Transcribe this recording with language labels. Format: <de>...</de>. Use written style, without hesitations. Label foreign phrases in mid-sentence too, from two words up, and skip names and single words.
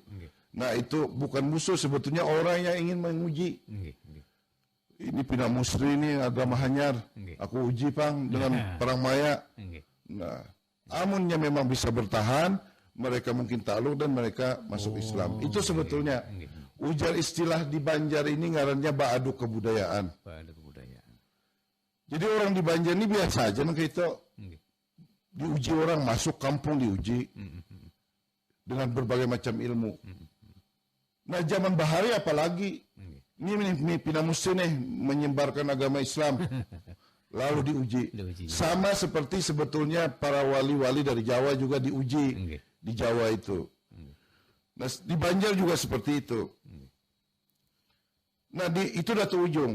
<id>Nah itu bukan musuh, sebetulnya orang yang ingin menguji. Ini Pina Musri ini agama Hanyar. Aku uji pang dengan perang maya. Nah, amunnya memang bisa bertahan, mereka mungkin takluk dan mereka masuk Islam. Itu sebetulnya ujar istilah di Banjar ini ngarannya Baaduk Kebudayaan. Jadi orang di Banjar ini biasa aja nang itu diuji orang masuk kampung diuji dengan berbagai macam ilmu. Nah zaman Bahari apalagi ini Pina Musri nih menyebarkan agama Islam. Lalu diuji. Sama seperti sebetulnya para wali-wali dari Jawa juga diuji di Jawa itu. Nah, di Banjar juga seperti itu. Nah, itu Datu Ujung.</id>